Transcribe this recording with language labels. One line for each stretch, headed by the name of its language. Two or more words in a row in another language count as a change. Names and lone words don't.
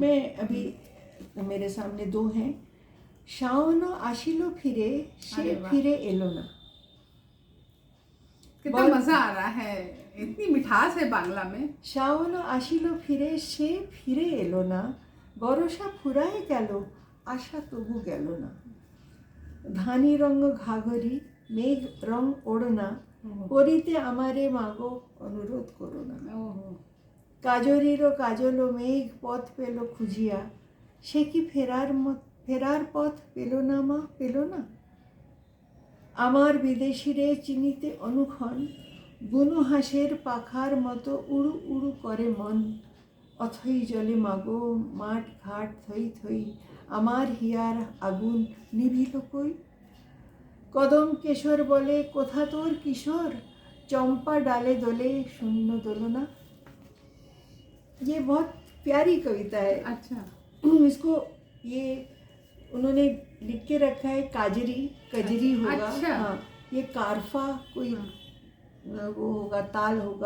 Hindi: मैं अभी मेरे सामने दो हैं।
Bangla: শাওন আসিলো ফিরে সে ফিরে এলো না।
Hindi: कितना मजा आ रहा है, इतनी मिठास है बांग्ला में।
Bangla: শাওন আসিলো ফিরে সে ফিরে এলো না, বরষা ফুরায়ে গেল আশা তবু গেল না। ধানি রঙ ঘাঘরি মেঘ রং ওড়না, করিতে আমারে মাগো অনুরোধ করো না। কাজরিরও কাজলো মেঘ পথ পেল খুঁজিয়া, সে কি ফেরার পথ পেল না মা, পেল না। আমার বিদেশিরে চিনিতে অনুক্ষণ, বুনো হাঁসের পাখার মতো উড়ু উড়ু করে মন। অথই জলে মাগো মাঠ ঘাট থই থই, আমার হিয়ার আগুন নিভিল কই। কদম কেশর বলে কোথা তোর কিশোর, চম্পা ডালে দোলে শূন্য দোলনা।
Hindi: ये बहुत प्यारी कविता है। अच्छा। इसको ये उन्होंने लिख के रखा है काजरी, कजरी होगा। अच्छा। हाँ, ये कारफा कोई वो होगा, ताल होगा।